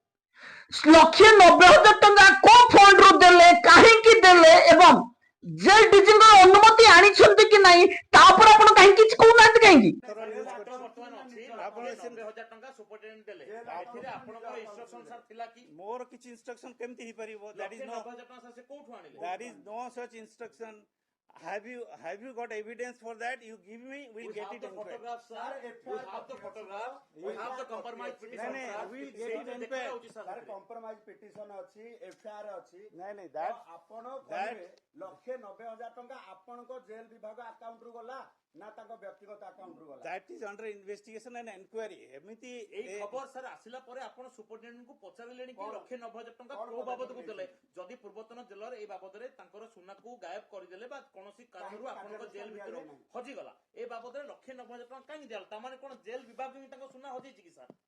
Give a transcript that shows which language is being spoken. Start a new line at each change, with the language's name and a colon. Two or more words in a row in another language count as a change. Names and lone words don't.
Odia: 1,90,000 ଟଙ୍କା କୋଉ ଫଣ୍ଡରୁ ଦେଲେ, କାହିଁକି ଦେଲେ ଏବଂ ଜେଲ ଡିଜିଙ୍କ ଅନୁମତି ଆଣିଛନ୍ତି କି ନାହିଁ ତା ଉପରେ ଆପଣ କାହିଁକି କିଛି କହୁନାହାନ୍ତି? କାହିଁକି ବର୍ତ୍ତମାନ ଅଛି ଆପଣ 90,000 ଟଙ୍କା ସୁପରିଟେଣ୍ଡେଣ୍ଟ ଦେଲେ, ଏଥିରେ ଆପଣଙ୍କର
English: instruction sir
Odia: ଥିଲା କି? ମୋର କିଛି ଇନଷ୍ଟ୍ରକ୍ସନ କେମିତି ହେଇପାରିବ?
English: That is
Odia: 90,000 ଟଙ୍କା ସାର୍ ସେ କୋଉଠୁ ଆଣିଲେ?
English: There is no such instruction. Have you got evidence for that? You give me, we'll We get have it the inquired. photograph, sir. We have the photograph. We have the compromise petition, No, sir. we'll get it
Odia: ସେଇଟା
English: inquired.
Odia: ଦେଖାଯାଉଛି ସାର୍ ତାର ସେଥିରେ।
English: compromise petition
Odia: ଅଛି, ଏଫଆଇଆର ଅଛି। ନାଇଁ ତ
English: that
Odia: ଆପଣ
English: that-
Odia: କହିବେ 1,90,000 ଟଙ୍କା ଆପଣଙ୍କ ଜେଲ ବିଭାଗ ଆକାଉଣ୍ଟରୁ ଗଲା ନା ତାଙ୍କ ବ୍ୟକ୍ତିଗତ ଆକାଉଣ୍ଟରୁ ଗଲା?
English: that is under investigation and enquiry.
Odia: ଏମିତି ଏଇ ଖବର ସାର୍ ଆସିଲା ପରେ ଆପଣ ସୁପରିଟେଣ୍ଡେଣ୍ଟଙ୍କୁ ପଚାରିଲେଣି କି କଣ? 1,90,000 ଟଙ୍କା କଣ କୋଉ ବାବଦକୁ ପଦକ୍ଷେପ ଦେଲେ? ଯଦି ପୂର୍ବତନ ଜେଲର ଏଇ ବାବଦରେ ତାଙ୍କର ସୁନାକୁ ଗାୟବ କରିଦେଲେ ବା କୌଣସି କାରଣରୁ ଆପଣଙ୍କ ଜେଲ ଭିତରୁ ହଜିଗଲା, ଏ ବାବଦରେ 1,90,000 ଟଙ୍କା କାହିଁକି ଦିଆଗଲା? ତାମାନେ କଣ ଜେଲ ବିଭାଗ ହିଁ ତାଙ୍କ ସୁନା ହଜେଇଛି କି ସାର୍?